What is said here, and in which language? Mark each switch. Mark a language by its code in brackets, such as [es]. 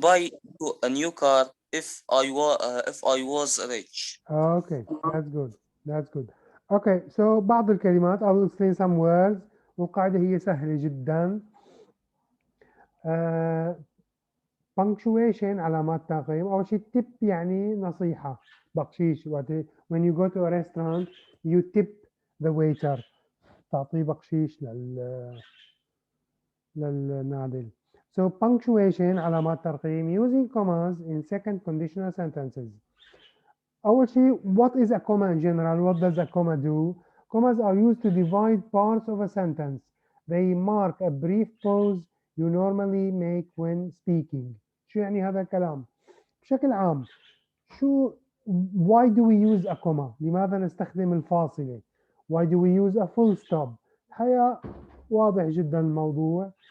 [en] buy you a new car if I was rich. Okay, that's good. That's good. Okay, so [ar] بعض الكلمات [en] I will explain some words [ar] والقاعدة هي سهلة جدا. punctuation علامات تقييم. أول شيء tip يعني نصيحة بقشيش. [en] when you go to a restaurant you tip the waiter. [ar] تعطيه بقشيش للنادل. [en] So punctuation [ar] علامات ترقيم [en] using commas in second conditional sentences. [ar] أول شيء [en] what is a comma in general? What does a comma do? Commas are used to divide parts of a sentence. They mark a brief pause you normally make when speaking. [ar] شو يعني هذا الكلام؟ بشكل عام شو [en] why do we use a comma؟ [ar] لماذا نستخدم الفاصلة؟ [en] Why do we use a full stop؟ [ar] الحقيقة واضح جدا الموضوع.